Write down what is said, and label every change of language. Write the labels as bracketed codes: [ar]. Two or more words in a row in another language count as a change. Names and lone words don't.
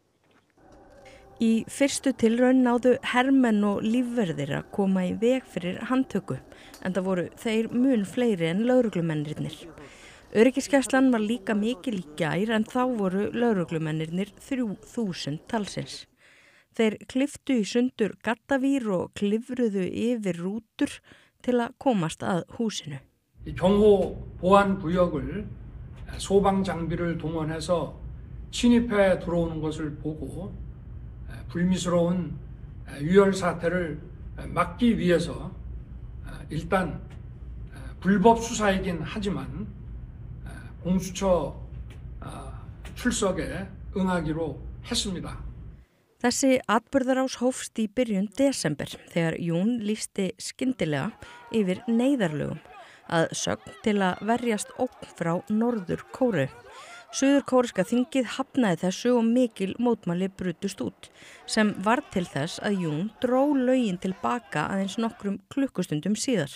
[is] Í fyrstu tilraun náðu hermenn og lífverðir að koma í veg fyrir handtöku, en það voru þeir mun fleiri en lögreglumennirnir. Öryggisgæslan var líka mikil í gær en þá voru lögreglumennirnir 3000 talsins. Þeir kliftu í sundur gattavír og klifruðu yfir rútur til að komast að húsinu. [ko] 경호 보안 구역을 소방 장비를 동원해서 침입해 들어오는 것을 보고 불미스러운 유혈 사태를 막기 위해서 일단 불법 수사이긴 하지만 공수처 출석에 응하기로 했습니다. [is] Þessi atburðarás hófst í byrjun desember þegar Jún lýsti skyndilega yfir neyðarlögum að sögn til að verjast ógn frá Norður Kóreu. Suður-kóreska þingið hafnaði þessu og mikil mótmæli brutust út sem varð til þess að Jún dró lögin tilbaka aðeins nokkrum klukkustundum síðar.